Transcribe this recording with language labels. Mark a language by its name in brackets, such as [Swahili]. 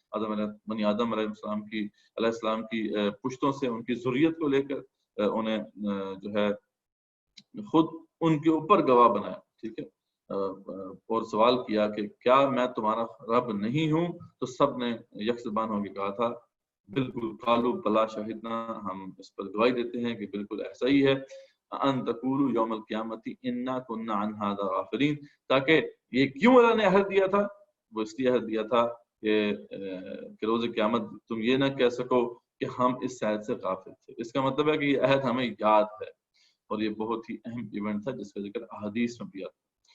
[Urdu] بنی آدم علیہ السلام کی پشتوں سے ان کی ذریت کو لے کر انہیں جو ہے خود ان کے اوپر گواہ بنایا. ٹھیک ہے، اور سوال کیا کہ کیا میں تمہارا رب نہیں ہوں؟ تو سب نے یک زبان ہو کے کہا تھا بالکل، [Arabic] قالوا بلا شہدنا، [Urdu] ہم اس پر گواہی دیتے ہیں کہ بالکل ایسا ہی ہے. [Arabic] ان تقولوا یوم القیامت انا كنا عن هذا غافلین. [Urdu] تاکہ یہ کیوں اللہ نے عہد دیا تھا؟ وہ اس لیے عہد دیا تھا کہ روز قیامت تم یہ نہ کہہ سکو کہ ہم اس شاید سے غافل تھے. اس کا مطلب ہے کہ یہ عہد ہمیں یاد ہے، اور یہ بہت ہی اہم ایونٹ تھا جس کا ذکر احادیث میں بھی آتا ہے.